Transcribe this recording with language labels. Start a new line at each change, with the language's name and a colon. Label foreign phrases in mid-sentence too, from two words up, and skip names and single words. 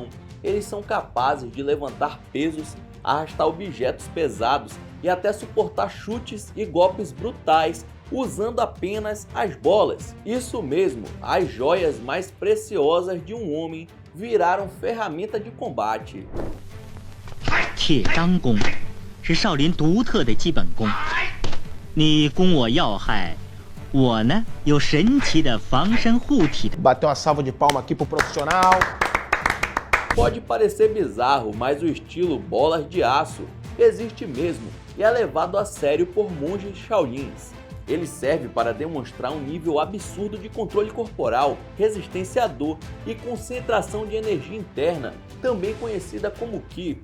Portuguese: Eles são capazes de levantar pesos, arrastar objetos pesados e até suportar chutes e golpes brutais, usando apenas as bolas. Isso mesmo, as joias mais preciosas de um homem viraram ferramenta de combate.
Chinese: 铁钢功是少林独特的基本功，你攻我要害，我呢有神奇的防身护体。
Portuguese: Bateu uma salva de palma aqui pro profissional. Pode parecer bizarro, mas o estilo bolas de aço existe mesmo e é levado a sério por monges Shaolins. Ele serve para demonstrar um nível absurdo de controle corporal, resistência à dor e concentração de energia interna, também conhecida como Ki.